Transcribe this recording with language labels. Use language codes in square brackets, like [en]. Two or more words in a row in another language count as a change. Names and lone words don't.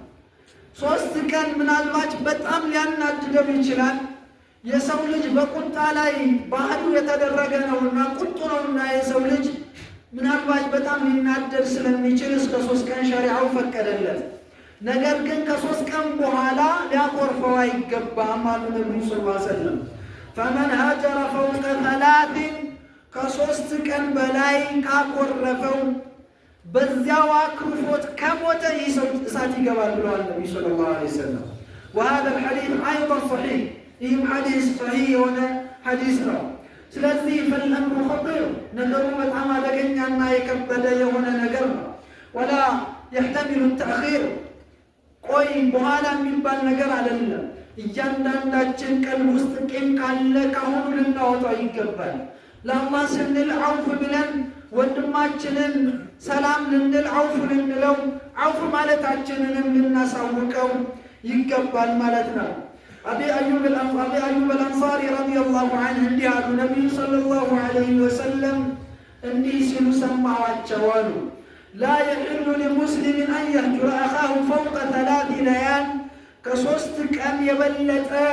[am] ሶስት ቀን ምናልባት በጣም ሊያናድደው ይችላል። የሰው ልጅ በቁጣ ላይ ባህሪው የተደረገ ነውና ቁጡ ነውና የሰው ልጅ ምናልባት በጣም ሊናደድ ስለሚችል እስከ 3 ቀን ሸሪዓው ፈቀደለት። ነገር ግን ከ3 ቀን በኋላ ሊያኮርፈው አይገባም አሉ ነብዩ [ar] صلى الله عليه وسلم። فمن هجر فوق ثلاث [am] ከ3 ቀን በላይ ካኮረፈው በዚያው አክርፎት ከሞተ ይህ ሰው እሳት ይገባል ብለዋል ነብዩ [ar] صلى الله عليه وسلم። وهذا الحديث ايضا صحيح [am] ይህም ሐዲስ ሰሒህ የሆነ ሐዲስ ነው። ስለዚህ [ar] فالامر خطير [am] ነገሩ በጣም አደገኛና የከበደ የሆነ ነገር ነው። [ar] ولا يحتمل التأخير [am] ቆይ በኋላ የሚባል ነገር አይደለም። እያንዳንዳችን ቀልብ ውስጥ ቂም ካለ ካሁኑ ልናወጣው ይገባል። ለአላህ ስንል ዐውፍ ብለን ወንድማችንን ሰላም ልንል ዐውፍ ልንለው ዐውፍ ማለታችንንም ልናሳውቀው ይገባል ማለት ነው። አቢ አዩብ አልአንሳሪ [ar] رضي الله عنه [am] እንዲህ አሉ። ነቢዩ [ar] صلى الله عليه وسلم [am] እንዲህ ሲሉ ሰማኋቸው አሉ፣ [ar] لا يحل لمسلم أن يهجر أخاه فوق 3 ليال [am] ከ3 ቀን የበለጠ